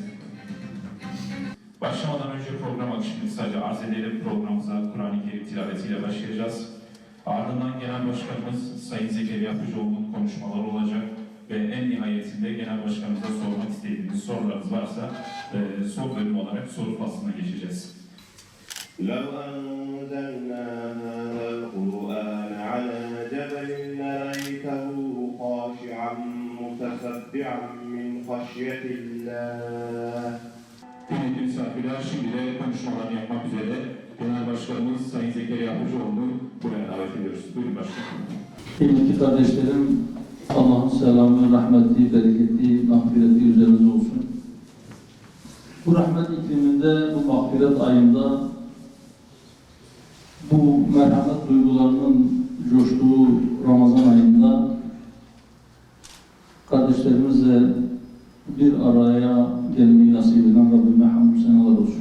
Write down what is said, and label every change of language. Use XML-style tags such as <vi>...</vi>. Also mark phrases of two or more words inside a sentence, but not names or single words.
<tr>Başlamadan önce program akışını sadece arz edelim. Programımıza Kur'an-ı Kerim tilavetiyle başlayacağız. Ardından Genel Başkanımız Sayın Zekeriya Yapıcıoğlu'nun konuşmaları olacak ve en nihayetinde Genel Başkanımıza sormak istediğiniz sorularınız varsa soru bölümü olarak soru faslına geçeceğiz.</tr> <ar>لو أنزلنا هذا القرآن على جبل لرأيته خاشعا متصدعا من خشية الله.</ar> <tr>Kıymetli misafirler, şimdi de konuşmalarını yapmak üzere Genel Başkanımız Sayın Zekeriya Yapıcıoğlu'nu buraya davet ediyoruz. Buyurun başkanım. Kıymetli kardeşlerim, Allah'ın selamı, rahmeti, bereketi, mağfireti üzerinize olsun. Bu rahmet ikliminde, bu mağfiret ayında, bu merhamet duygularının coştuğu Ramazan ayında kardeşlerimizle bir araya gelmeyi nasip eden Rabbime hamdü senalar olsun.</tr>